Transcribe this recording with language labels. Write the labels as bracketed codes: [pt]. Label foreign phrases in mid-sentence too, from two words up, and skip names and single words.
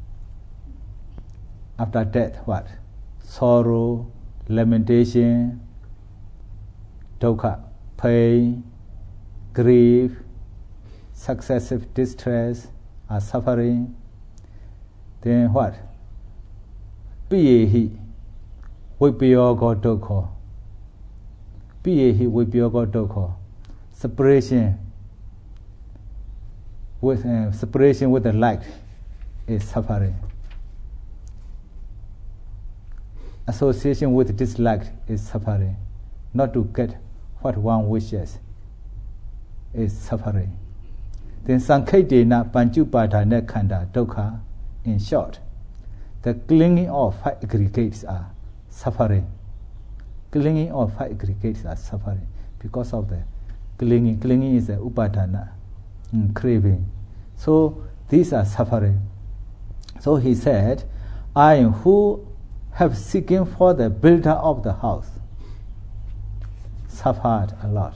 [en] After death, what? Sorrow, lamentation, dukkha, pain, grief, successive distress, or suffering. Then what? [pi] Piyehi, vipyoga dukkha. Piyehi, vipyoga dukkha. [en] Separation with the light is suffering. Association with dislike is suffering. Not to get what one wishes is suffering. [pi] Then sankhedena panchupadana khanda dukkha. [en] In short, the clinging of five aggregates are suffering. Clinging of five aggregates are suffering because of the clinging. Clinging is the upadana, craving. So these are suffering. So he said, I who have seeking for the builder of the house suffered a lot.